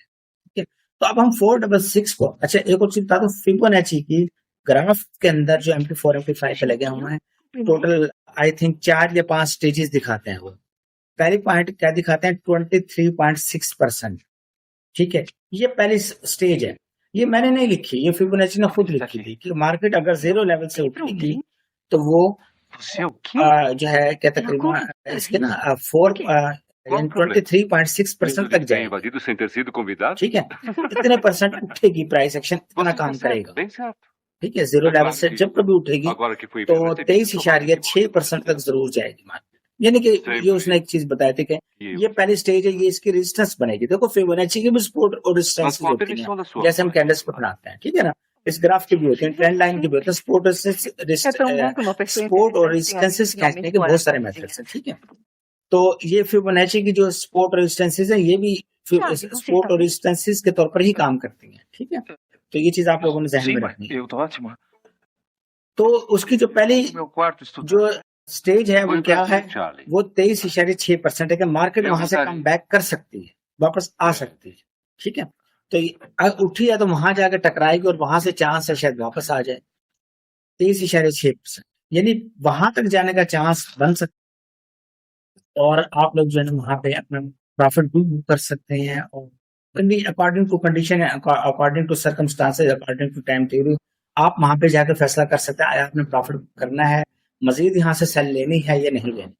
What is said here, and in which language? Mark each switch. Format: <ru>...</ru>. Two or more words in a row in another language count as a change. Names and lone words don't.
<hi>ठीक है, तो अब हम 466 को, अच्छा एक और चीज बता दो, फिबोनाची की ग्राफ के अंदर जो MP4 MP5 पे लगे हुए हैं,</hi> <en>total I think</en> <hi>4 या 5 स्टेजेस दिखाते हैं। वो पहली पॉइंट क्या दिखाते हैं, 23.6%। ठीक है, ये पहली स्टेज है, ये मैंने नहीं लिखी, ये फिबोनाची ने खुद लिखी थी कि मार्केट अगर 0 लेवल से उठेगी तो वो</hi> <pt>você é o quê?</pt> <hi>जो है क्या तकरीबन इसके ना 23.6% तक जाएगी।</hi> <pt>invadido sem ter sido convidado?</pt> <hi>ठीक है, इतने परसेंट उठेगी</hi> <en>price action,</en> <hi>इतना काम करेगा।</hi> <pt>Bem certo.</pt> <hi>ठीक है, 0 लेवल से जब कभी उठेगी</hi> <pt>Agora que fui</pt> <hi>तो 23.6% तक जरूर जाएगी मार्केट। यानी कि ये उसने एक चीज बताई थी कि ये पहली स्टेज है, ये इसकी रेजिस्टेंस बनेगी। देखो फिबोनाची की भी सपोर्ट और रेजिस्टेंस होती है, जैसे हम कैंडल्स पर बनाते हैं। ठीक है ना, इस ग्राफ के भी होते हैं,</hi> <en>trend line</en> <hi>के भी होते हैं, सपोर्ट और रेजिस्टेंसेस खींचने के बहुत सारे मेथड्स हैं। ठीक है, तो ये फिबोनाची की जो सपोर्ट और रेजिस्टेंसेस है, ये भी सपोर्ट और रेजिस्टेंसेस के तौर पर ही काम करती हैं। ठीक है, तो ये चीज आप लोगों ने ध्यान में रखनी है।</hi> <pt>Eu tô ótimo.</pt> <hi>तो उसकी जो पहली</hi> <pt>Meu quarto estudando.</pt> <hi>जो स्टेज है वो क्या है, Charlie. वो 23.6% है कि मार्केट वहां से</hi> <en>come back</en> <hi>कर सकती है, वापस आ सकती है। ठीक है, तो अगर उठी है तो वहां जाकर टकराएगी और वहां से चांस है शायद वापस आ जाए 23.6%, यानी वहां तक जाने का चांस बन सकता है और आप लोग जो है वहां पे अपना प्रॉफिट भी कर सकते हैं और</hi> <en>according to condition, according to circumstances, according to time theory,</en> <hi>आप वहां पे जाकर फैसला कर सकते हैं आपने प्रॉफिट करना है, मजीद यहाँ से सेल लेनी है या नहीं लेनी।</hi>